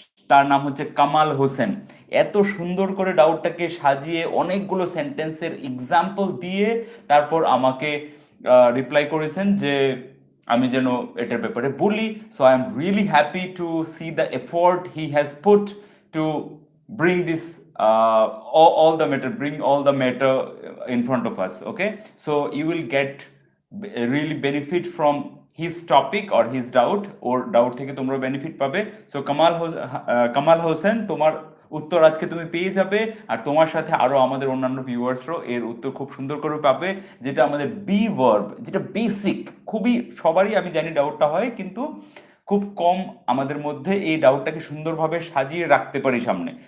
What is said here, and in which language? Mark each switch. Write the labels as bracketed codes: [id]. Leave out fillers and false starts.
[bn] তার নাম হচ্ছে কামাল হোসেন। এত সুন্দর করে ডাউটটাকে সাজিয়ে অনেকগুলো সেন্টেন্সের এক্সাম্পল দিয়ে তারপর আমাকে রিপ্লাই করেছেন যে আমি যেন এটার ব্যাপারে বলি। [en] So I am really happy to see the effort he has put to bring this all the matter, bring all the matter in front of us. Okay, so you will get really benefit from his topic or his doubt, or doubt [bn] থেকে তোমরা benefit পাবে। So Kamal Hossain, তোমার উত্তর আজকে তুমি পেয়ে যাবে, আর তোমার সাথে আরো আমাদের অন্যান্য ভিউয়ার্সরাও এর উত্তর খুব সুন্দর করে পাবে। যেটা আমাদের বি ভার্ব, যেটা বেসিক, খুবই সবারই আমি জানি ডাউটটা হয়, কিন্তু খুব কম আমাদের মধ্যে এই ডাউটটাকে সুন্দরভাবে সাজিয়ে রাখতে পারি সামনে।